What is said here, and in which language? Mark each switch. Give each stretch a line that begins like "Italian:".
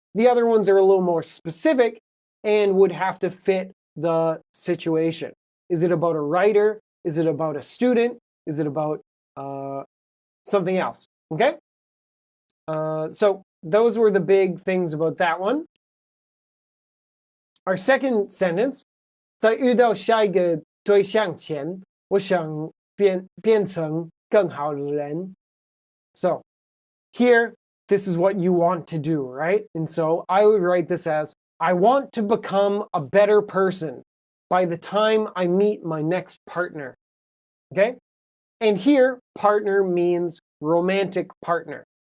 English: The other ones are a little more specific and would have to fit the situation. Is it about a writer? Is it about a student? Is it about something else? Okay? So those were the big things about that one. Our second sentence,
Chinese: 在遇到下一个对象前，我想变成更好的人.
English: So here, this is what you want to do, right? And so I would write this as, I want to become a better person by the time I meet my next partner. Okay? And here, partner means romantic partner.